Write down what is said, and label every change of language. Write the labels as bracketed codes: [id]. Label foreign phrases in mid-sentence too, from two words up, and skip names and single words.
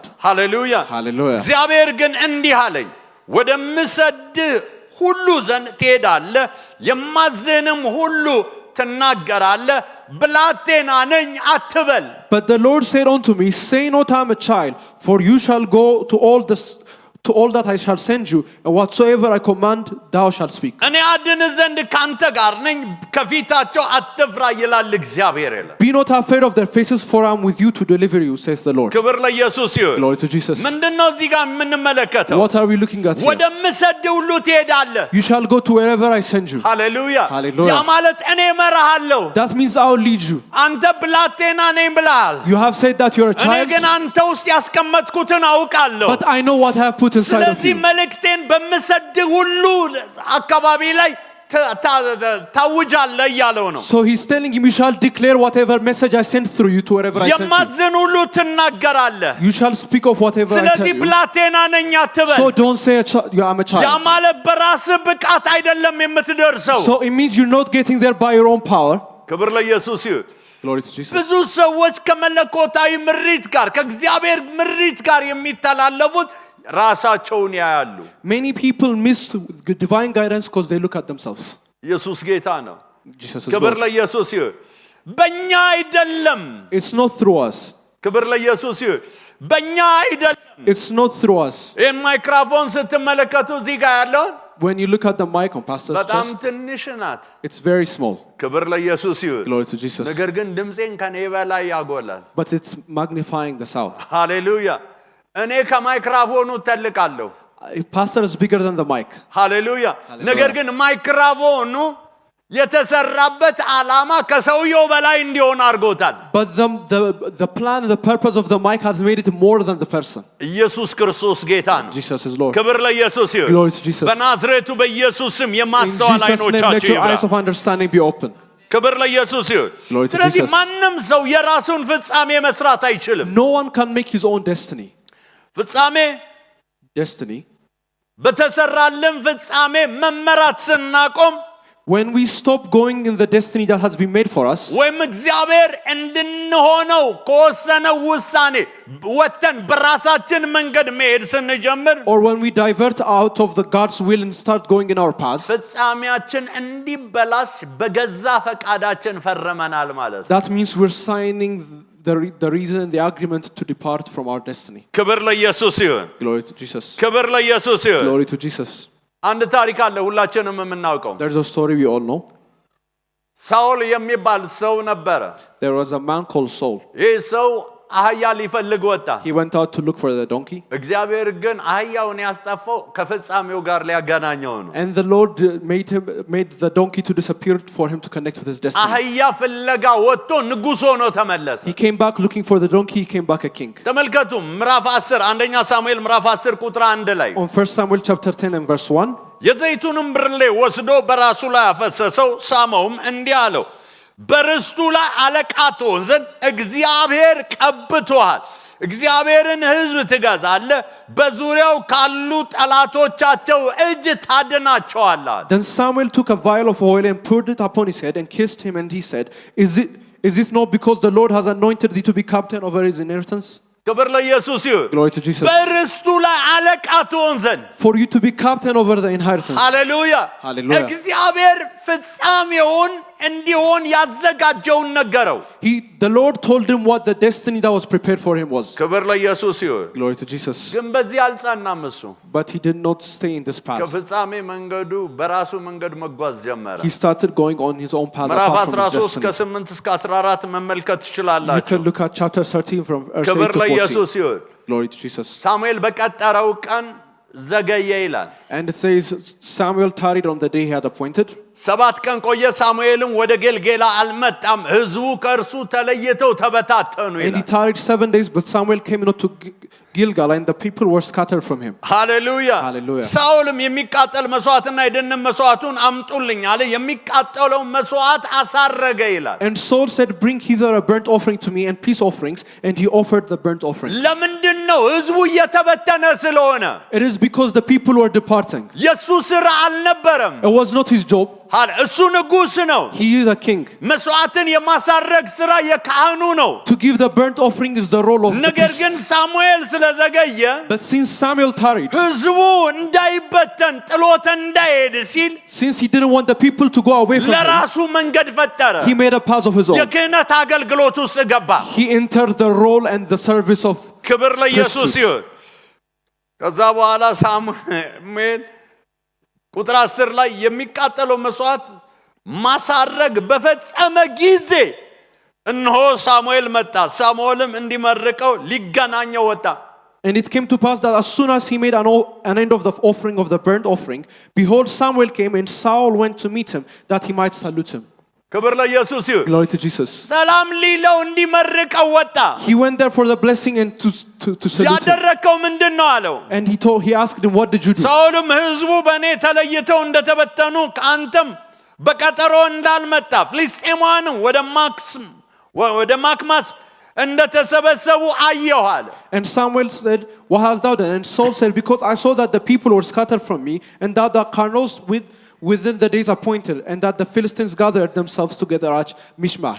[en] Hallelujah. Hallelujah. [am] እግዚአብሔር ግን እንዲህ አለኝ ወደምሰድህ ሁሉ ዘንድ ትሄዳለህ የማዝህንም ሁሉ ትናገራለህ ብላቴና ነኝ አትበል። [en] But the Lord said unto me, say not I am a child, for you shall go to all that I shall send you, and whatsoever I command thou shalt speak. [am] እኔ አድን ዘንድ ካንተ ጋር ነኝ ከፊታቸው አትፍራ ይላል እግዚአብሔር። [en] Be not afraid of their faces, for I am with you to deliver you, says the Lord. [am] ክብር ለኢየሱስ ይሁን። [en] Glory to Jesus. [am] ምንድነው እዚህ ጋር የምንመለከተው? [en] What are we looking at here? [am] ወደምሰድህ ሁሉ ትሄዳለህ። [en] You shall go to wherever I send you. [am] ሃሌሉያ። [en] Hallelujah. [am] ያ ማለት እኔ እመራሃለሁ። [en] That means I will lead you. [am] አንተ ብላቴና ነኝ ብለሃል። [en] You have said that you are a እኔ child, [am] ግን አንተ ውስጥ ያስቀመጥኩትን አውቃለሁ። [en] but I know what I have put inside of ስለዚህ you. [am] መልእክቴን በምሰድህ ሁሉ አካባቢ ላይ ታውጃለህ እያለው ነው። [en] So he's telling him, you shall declare whatever message I send through you to wherever I send you. [am] የማዝን ሁሉ ትናገራለህ። [en] You shall speak of whatever I tell ስለዚህ you. [am] ብላቴና ነኝ አትበል። [en] So don't say I am a ያ child. [am] ማለት በራስህ ብቃት አይደለም የምትደርሰው። [en] So it means you're not getting there by your own power. [am] ክብር ለኢየሱስ ይሁን። [en] Glory to Jesus. [am] ብዙ ሰዎች ከመለኮታዊ ምሪት ጋር ከእግዚአብሔር ምሪት ጋር የሚተላለፉት ራሳቸውን ያያሉ። [en] Many people miss divine guidance because they look at themselves. [am] ኢየሱስ ጌታ ነው። [en] Jesus is ክብር Lord. [am] ለኢየሱስ ይሁን። በእኛ አይደለም። [en] It's not through us. [am] ክብር ለኢየሱስ ይሁን። በእኛ አይደለም። [en] It's not through us. [am] ይህን ማይክሮፎን ስትመለከቱ እዚህ ጋር ያለውን [en] When you look at the mic on pastor's በጣም chest, [am] ትንሽ ናት። [en] it's very small. [am] ክብር ለኢየሱስ ይሁን። [en] Glory to Jesus. [am] ነገር ግን ድምፄን ከኔ በላይ ያጎላል። [en] But it's magnifying the sound. [am] ሃሌሉያ። እኔ ከማይክሮፎኑ ተልቃለሁ። [en] Pastor is bigger than the mic. [am] ሃሌሉያ። ነገር ግን ማይክሮፎኑ የተሰራበት ዓላማ ከሰውየው በላይ እንዲሆን አድርጎታል። [en] But the plan and the purpose of the mic has made it more than the person. [am] ኢየሱስ ክርስቶስ ጌታ ነው። [en] Jesus is Lord. [am] ክብር ለኢየሱስ ይሁን። [en] Glory to Jesus. [am] በናዝሬቱ በኢየሱስ ስም [en] In የማስተዋል Jesus' name, let ዓይኖቻችሁ your eyes ይብራ። of understanding be open. [am] ክብር ለኢየሱስ ይሁን። [en] Glory to ስለዚህ Jesus. [am] ማንም ሰው የራሱን ፍጻሜ መስራት አይችልም። [en] No one can make his own destiny. ፍጻሜ Destiny. [am] በተሰራልን ፍጻሜ መመራት ስናቆም [en] When we stop going in the destiny that has been made for us, [am] ወይም እግዚአብሔር እንድንሆነው ከወሰነው ውሳኔ ወጥተን በራሳችን መንገድ መሄድ ስንጀምር [en] or when we divert out of the God's will and start going in our paths, [am] ፍጻሜያችን እንዲበላሽ በገዛ ፈቃዳችን ፈርመናል ማለት ነው። [en] that means we're signing the reason, the agreement to depart from our destiny. [am] ክብር ለኢየሱስ ይሁን። [en] Glory to Jesus. [am] ክብር ለኢየሱስ ይሁን። [en] Glory to Jesus. [am] አንድ ታሪክ አለ ሁላችንም የምናውቀው። [en] There's a story we all know. [am] ሳውል የሚባል ሰው ነበረ። [en] There was a man called Saul. [am] ይህ ሰው አህያ ሊፈልግ ወጣ። [en] He went out to look for the donkey. [am] እግዚአብሔር ግን አህያውን ያስጠፋው ከፍጻሜው ጋር ሊያገናኘው ነው። [en] And the Lord made the donkey to disappear for him to connect with his destiny. [am] አህያ ፍለጋ ወጥቶ ንጉሥ ሆኖ ተመለሰ። [en] He came back looking for the donkey, he came back a king. [am] ተመልከቱ ምዕራፍ 10 አንደኛ ሳሙኤል ምዕራፍ 10 ቁጥር 1 ላይ [en] On 1 Samuel chapter 10 and verse 1, [am] የዘይቱንም ብርሌ ወስዶ በራሱ ላይ አፈሰሰው፣ ሳመውም እንዲህ አለው በርስቱ ላይ አለቃ ትሆን ዘንድ እግዚአብሔር ቀብቶሃል። እግዚአብሔርን ሕዝብ ትገዛለህ፣ በዙሪያው ካሉ ጠላቶቻቸው እጅ ታድናቸዋለህ። [en] Then Samuel took a vial of oil and poured it upon his head and kissed him, and he said, Is it not because the Lord has anointed thee to be captain over his inheritance? [am] ክብር ለኢየሱስ ይሁን። [en] Glory to Jesus. [am] በርስቱ ላይ አለቃ ትሆን ዘንድ [en] For you to be captain over the inheritance. [am] ሃሌሉያ። [en] Hallelujah. [am] እግዚአብሔር ፍጻሜውን እንዲሆን ያዘጋጀውን ነገረው። [en] The Lord told him what the destiny that was prepared for him was. [am] ክብር ለኢየሱስ ይሁን። [en] Glory to Jesus. [am] ግን በዚህ አልጸናም እሱ። [en] But he did not stay in this path. [am] ከፍጻሜ መንገዱ በራሱ መንገድ መጓዝ ጀመረ። [en] He started going on his own path ምዕራፍ apart from his 13 destiny. [am] ከ8 እስከ 14 መመልከት You ትችላላችሁ። [en] can look at chapter 13 from verse 8 ክብር to 14. [am] ለኢየሱስ ይሁን። [en] Glory to Jesus. [am] ሳሙኤል በቀጠረው ቀን ዘገየ ይላል። [en] And it says Samuel tarried on the day he had appointed. [am] 7 ቀን ቆየ። ሳሙኤልም ወደ ጌልጌላ አልመጣም፣ ሕዝቡ ከእርሱ ተለይተው ተበታተኑ [en] And he ይላል። tarried 7 days, but Samuel came not to Gilgal, and the people were scattered from him. [am] ሃሌሉያ። ሃሌሉያ። ሳኦልም የሚቃጠል መስዋዕትና የደህንነት መስዋዕቱን አምጡልኝ አለ። የሚቃጠለው መስዋዕት አሳረገ ይላል። [en] And Saul said, bring hither a burnt offering to me and peace offerings, and he offered the burnt offering. [am] ለምንድን ነው? ሕዝቡ እየተበተነ ስለሆነ። [en] It is because the people were departing. [am] የሱ ስራ አልነበረም። [en] It was not his job. [am] እሱ ንጉሥ ነው። [en] He is a king. [am] መስዋዕትን የማሳረግ ስራ የካህኑ ነው። [en] To give the burnt offering is the role of the [am] ነገር ግን [en] priest. [am] ሳሙኤል ስለዘገየ [en] But since Samuel tarried, [am] ሕዝቡ እንዳይበተን ጥሎት እንዳይሄድ ሲል [en] since he didn't want the people to go away from him, [am] ለራሱ መንገድ ፈጠረ። [en] he made a path of his own. [am] የክህነት አገልግሎት ውስጥ ገባ። [en] He entered the role and the service of [am] ክብር ለኢየሱስ [en] priesthood. [am] ይሁን። ከዛ በኋላ ሳሙኤል ቁጥር 10 ላይ የሚቃጠለው መስዋዕት ማሳረግ በፈጸመ ጊዜ እነሆ ሳሙኤል መጣ። ሳሙኤልም እንዲመርቀው ሊገናኘው ወጣ። [en] And it came to pass that as soon as he made an end of the offering of the burnt offering, behold, Samuel came, and Saul went to meet him, that he might salute him. [am] ክብር ለኢየሱስ ይሁን። [en] Glory to Jesus. [am] ሰላም ሊለው እንዲመርቀው ወጣ። [en] He went there for the blessing and to salute him. [am] ያደረከው ምንድን ነው አለው። [en] And he asked him, what did you do? [am] ሳኦልም ሕዝቡ በእኔ ተለይተው እንደተበተኑ ከአንተም በቀጠሮ እንዳልመጣ ፍልስጤማውያንም ወደ ማክማስ እንደተሰበሰቡ አየሁ አለ። [en] And Samuel said, what hast thou done? And Saul said, because I saw that the people were scattered from me, and that the carnals within the days appointed, and that the Philistines gathered themselves together at Mishmash.